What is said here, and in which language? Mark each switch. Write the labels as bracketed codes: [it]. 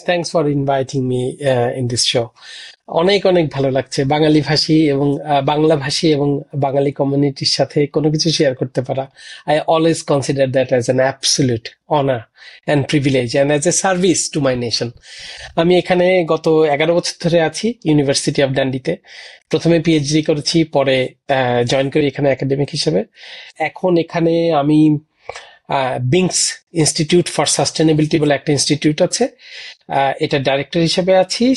[en] Thanks for inviting me in this show. [bn] অনেক ভালো লাগছে বাঙালি ভাষী এবং বাংলা ভাষী এবং বাঙালি কমিউনিটির সাথে কোনো কিছু শেয়ার করতে পারা। [en] I always consider that as an absolute honor and privilege and as a service to my nation. [bn] আমি এখানে গত 11 বছর ধরে আছি ইউনিভার্সিটি অফ ডান্ডিতে। প্রথমে পিএইচডি করেছি, পরে জয়েন করি এখানে একাডেমিক হিসেবে। এখন এখানে আমি বিংস ইনস্টিটিউট ফর সাস্টেনেবিলিটি বলে একটা ইনস্টিটিউট আছে, এটা ডাইরেক্টর হিসেবে আছি।